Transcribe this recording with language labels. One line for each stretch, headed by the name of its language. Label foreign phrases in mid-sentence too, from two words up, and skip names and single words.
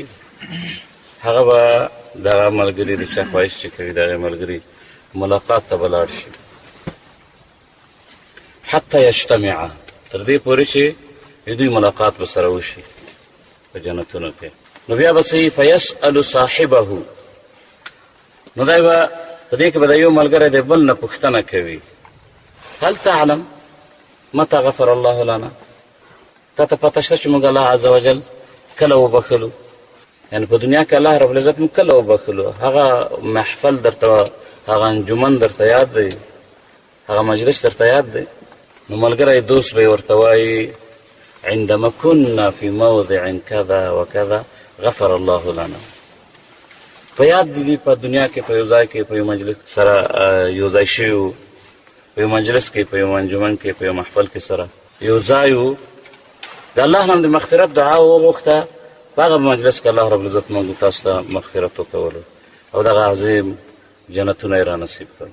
Pashto: هغه به د هغه ملګري د چا خواهش چې کوي د هغې ملګري ملاقات ته به لاړ شي
Arabic: حتی یجتمعا،
Pashto: تر دې پورې چې د دوی ملاقات به سره وشي په جنتونو کې. نو بیا به څه
Arabic: فیسأل صاحبه،
Pashto: نو دی به په دې کې به د یو ملګری د بل نه پوښتنه کوي
Arabic: هل تعلم متى غفر الله لنا،
Pashto: تا ته پته شته چې موږ الله
Arabic: عز وجل
Pashto: کله وبخلو؟ یعنې په دنیا کې الله رب العزت موږ کله وبخلو؟ هغه محفل درته، هغه انجمن درته یاد دی، هغه مجلس درته یاد دی؟ نو ملګری دوست به یې ورته وایي
Arabic: عندما كنا في موضع كذا وكذا غفر الله لنا.
Pashto: په یاد دي په دنیا کې په یو ځای کې په یو مجلس سره یو ځای شوي وو، په یو مجلس کې په یو انجمن کې په یو محفل کې سره یو ځای وو، د الله نه د مغفرت دعا وغوښته. په هغه مجلس کې الله رب العزت موږ تاسو ته مغفرت وکولو او دغه عظیم جنتونه یې را نصیب کړل.